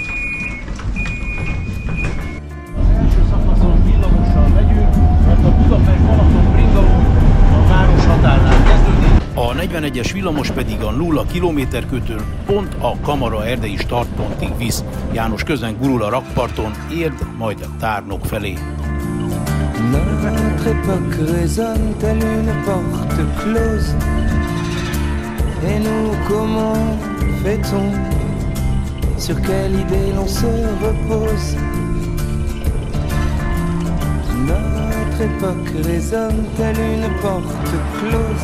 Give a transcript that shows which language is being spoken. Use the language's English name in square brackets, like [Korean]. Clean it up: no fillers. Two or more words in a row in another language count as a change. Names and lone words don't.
[Hungarian] Az első szakaszon villamossal megyünk, mert a Budapest-Balaton bringaút a város határnál kezdődik. A 41-es villamos pedig a 0 kilométerkőtől pont a Kamara erdei startpontig visz. János közben gurul a rakparton, Érd, majd a Tárnok felé. [French] Notre époque résonne telle une porte close. Et nous, comment fait-on? Sur quelle idée l'on se repose? Notre époque résonne telle une porte close.